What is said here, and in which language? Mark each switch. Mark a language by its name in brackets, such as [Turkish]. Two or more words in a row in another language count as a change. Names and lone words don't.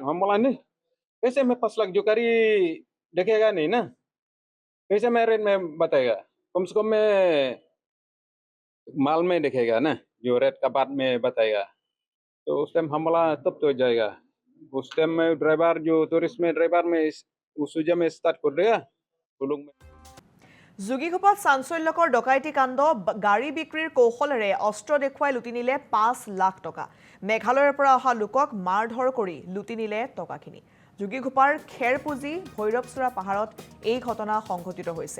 [Hindi] हम बोला नहीं कैसे मैं 5 लाख जो गाड़ी देखेगा नहीं ना, कैसे मैं रेट में बताएगा, कम से कम में माल में देखेगा ना, जो रेट का बाद में बताएगा। तो उस टाइम हम बोला तब तो जाएगा। उस टाइम में ड्राइवर जो टूरिस्ट में ड्राइवर में उस में स्टार्ट कर देगा वो लोग में। [Assamese] যোগীঘোপাত চাঞ্চল্যকৰ ডকাইতি কাণ্ড গাড়ী বিক্ৰীৰ কৌশলেৰে অস্ত্ৰ দেখুৱাই লুটি নিলে ৫ লাখ টকা। মেঘালয়ৰ পৰা অহা লোকক মাৰধৰ কৰি লুটি নিলে টকাখিনি। যোগীঘোপাৰ খেৰপুঁজি ভৈৰৱচূড়া পাহাৰত এই ঘটনা সংঘটিত হৈছে।